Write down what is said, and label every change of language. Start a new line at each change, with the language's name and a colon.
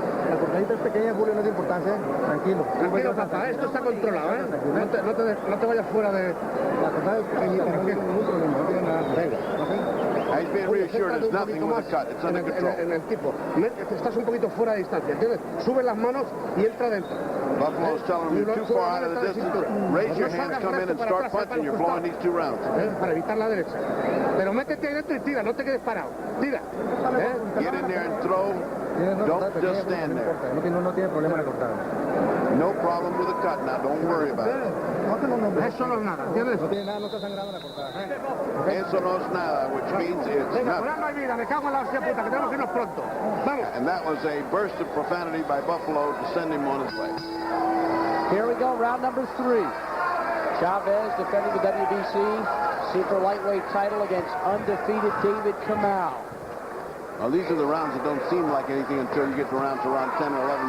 Spanish: La cortadita es pequeña, Julio, no es de importancia. Tranquilo. Tranquilo, papá, esto está controlado, ¿eh? No te vayas fuera de... La cortada es pequeñita, no tiene ningún problema, no tiene nada. Venga.
English: He's being reassured there's nothing with the cut. It's under control.
Spanish: En el tipo. Estás un poquito fuera de distancia, ¿entiendes? Sube las manos y entra dentro.
English: Buffalo's telling him you're too far out of the distance. Raise your hands, come in and start punching. You're blowing these two rounds.
Spanish: Para evitar la derecha. Pero métete ahí dentro y tira, no te quedes parado. Tira.
English: Get in there and throw. Don't just stand there.
Spanish: No tiene problema de cortar.
English: No problem with the cut now. Don't worry about it.
Spanish: Eso no es nada, ¿entiendes? No tiene nada, no está sangrando la cortada. Eso no es nada,
English: which means it's
Spanish: Venga,
English: nothing.
Spanish: no hay vida, me cago en la hostia puta, que tenemos que irnos pronto. Vamos.
English: And that was a burst of profanity by Buffalo to send him on his way. Here we go, round number 3. Chavez defending the WBC super lightweight title against undefeated David Kamau. Now, these are the rounds that don't seem like anything until you get to rounds around 10 or 11.